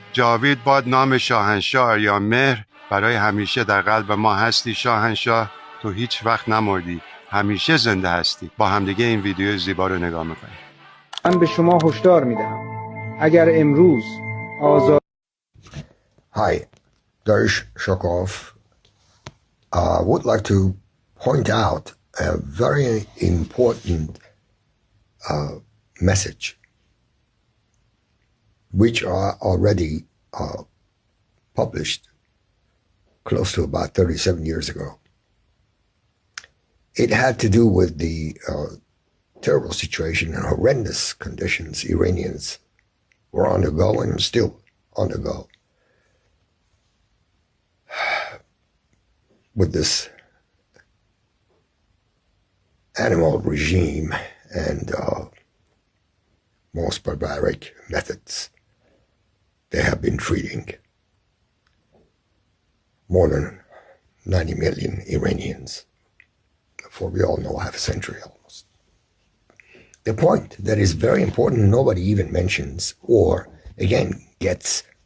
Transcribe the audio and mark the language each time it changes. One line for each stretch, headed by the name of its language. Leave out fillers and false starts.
Persian: جاوید باد نام شاهنشاه آریامهر، برای همیشه در قلب ما هستی شاهنشاه، تو هیچ وقت نمردی، همیشه زنده هستی. با همدیگه این ویدیو زیبا رو نگاه میکنیم. من به شما هشدار میدهم اگر امروز آزاد
English: Hi, Daryush Shokof. I would like to point out a very important message which are already published close to about 37 years ago. It had to do with the terrible situation and horrendous conditions Iranians were undergoing and still undergo with this animal regime and most barbaric methods they have been treating more than 90 million Iranians for we all know half a century almost. The point that is very important nobody even mentions or again gets